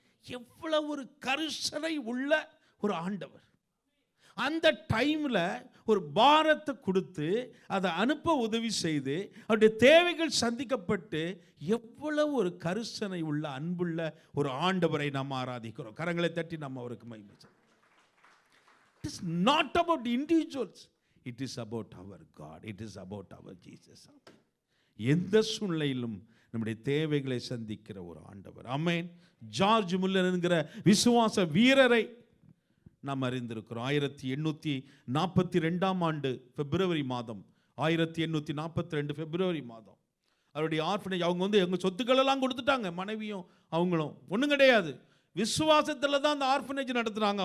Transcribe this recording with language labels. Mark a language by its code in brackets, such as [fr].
[ta] எவ்வளவு ஒரு கருசனை உள்ள ஒரு ஆண்டவர். அந்த டைமில் ஒரு பாரத்தை கொடுத்து அதை அனுப்ப உதவி செய்து அவருடைய தேவைகள் சந்திக்கப்பட்டு எவ்வளவு ஒரு கருசனை உள்ள அன்புள்ள ஒரு ஆண்டவரை நாம் ஆராதிக்கிறோம். கரங்களை தட்டி நம்ம அவருக்கு மகிமை. [en] It is not about individuals, it is about our God, it is about our Jesus. [ta] எந்த சூழ்நிலையிலும் நம்முடைய தேவைகளை சந்திக்கிற ஒரு ஆண்டவர். ஆமென். ஜார்ஜ் முல்லர் என்கிற விசுவாச வீரரை நாம் அறிந்திருக்கிறோம். 1842 ஆண்டு பிப்ரவரி மாதம், 1842 பிப்ரவரி மாதம் அவருடைய ஆர்ஃபனேஜ், அவங்க வந்து எங்கள் சொத்துக்கள் எல்லாம் கொடுத்துட்டாங்க, மனைவியும் அவங்களும் ஒன்றும் கிடையாது, விசுவாசத்தில் தான் அந்த ஆர்ஃபனேஜ் நடத்துகிறாங்க.